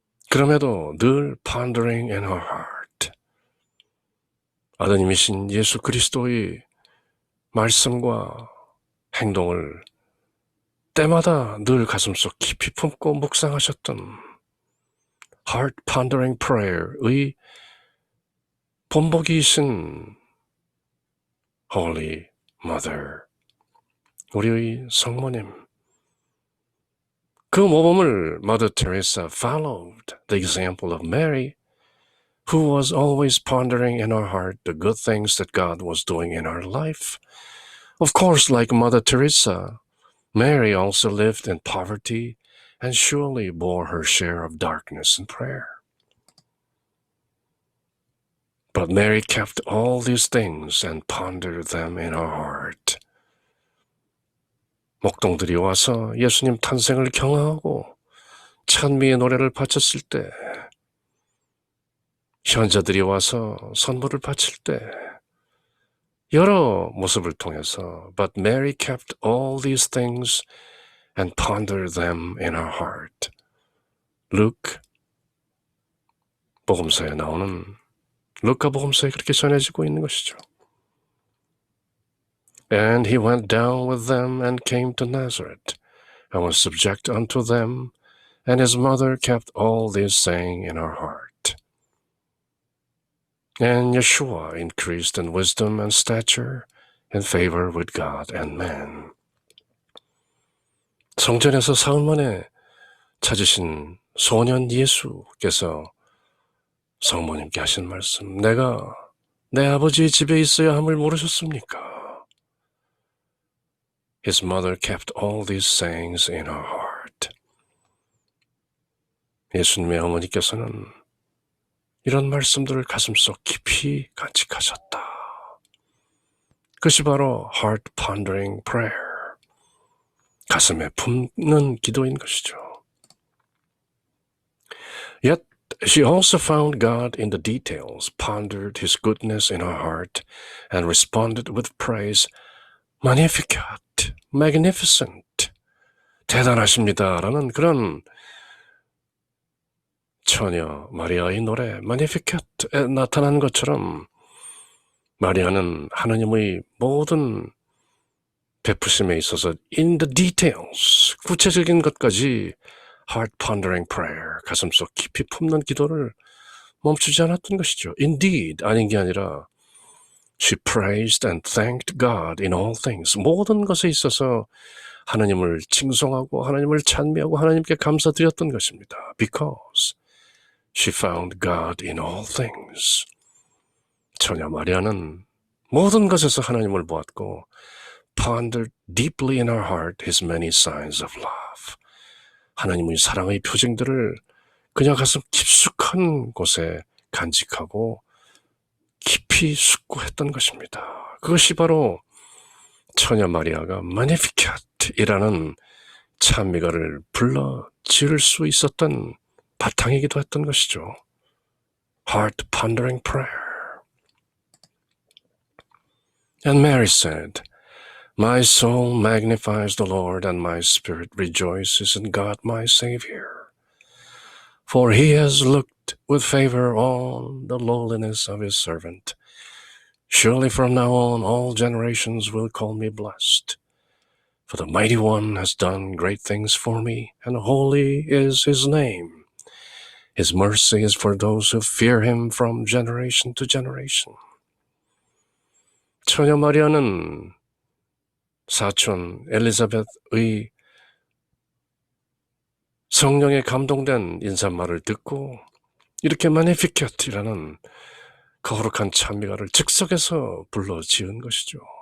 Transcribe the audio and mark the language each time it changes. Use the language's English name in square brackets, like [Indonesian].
[Korean] 그럼에도 늘 [English] pondering in her heart, [Korean] 아드님이신 예수 그리스도의 말씀과 행동을 때마다 늘 가슴속 깊이 품고 묵상하셨던 [English] heart pondering prayer [Korean] 의 본보기이신 Holy Mother, 우리의 성모님. 그 모범을 [English] Mother Teresa followed the example of Mary, who was always pondering in her heart the good things that God was doing in her life. Of course, like Mother Teresa, Mary also lived in poverty and surely bore her share of darkness and prayer. But Mary kept all these things and pondered them in her heart. [Korean] 목동들이 와서 예수님 탄생을 경하하고 찬미의 노래를 바쳤을 때, 현자들이 와서 선물을 바칠 때, 여러 모습을 통해서 [English] But Mary kept all these things and pondered them in her heart. [Korean] 루크 복음서에 나오는 루카 복음서에 그렇게 전해지고 있는 것이죠. [English] And he went down with them and came to Nazareth and was subject unto them, and his mother kept all these saying in her heart. And Yeshua increased in wisdom and stature and favor with God and man. [Korean] 성전에서 사흘 만에 찾으신 소년 예수께서 성모님께 하신 말씀, 내가 내 아버지의 집에 있어야 함을 모르셨습니까? [English] His mother kept all these sayings in her heart. [Korean] 예수님의 어머니께서는 이런 말씀들을 가슴속 깊이 간직하셨다. 그것이 바로 [English] heart pondering prayer, [Korean] 가슴에 품는 기도인 것이죠. [English] Yet she also found God in the details, pondered his goodness in her heart, and responded with praise, Magnificat, magnificent, [Korean] 대단하십니다라는 그런 처녀 마리아의 노래 Magnificat에 나타난 것처럼 마리아는 하나님의 모든 베푸심에 있어서 [English] in the details, [Korean] 구체적인 것까지 [English] heart pondering prayer, [Korean] 가슴속 깊이 품는 기도를 멈추지 않았던 것이죠. [English] Indeed, [Korean] 아닌 게 아니라 [English] she praised and thanked God in all things. [Korean] 모든 것에 있어서 하나님을 칭송하고 하나님을 찬미하고 하나님께 감사드렸던 것입니다. [English] Because she found God in all things. [Korean] 처녀 마리아는 모든 것에서 하나님을 보았고 [English] pondered deeply in her heart his many signs of love. [Korean] 하나님의 사랑의 표징들을 그녀 가슴 깊숙한 곳에 간직하고 깊이 숙고했던 것입니다. 그것이 바로 처녀 마리아가 Magnificat이라는 찬미가를 불러 지을 수 있었던 바탕이기도 했던 것이죠. [English] Heart pondering prayer. And Mary said, My soul magnifies the Lord, and my spirit rejoices in God my Savior. For he has looked with favor on the lowliness of his servant. Surely from now on all generations will call me blessed. For the Mighty One has done great things for me, and holy is his name. His mercy is for those who fear him from generation to generation. [Korean] 처녀 마리아는 사촌 엘리자벳의 성령에 감동된 인사말을 듣고 이렇게 마니피켓이라는 거룩한 찬미가를 즉석에서 불러 지은 것이죠.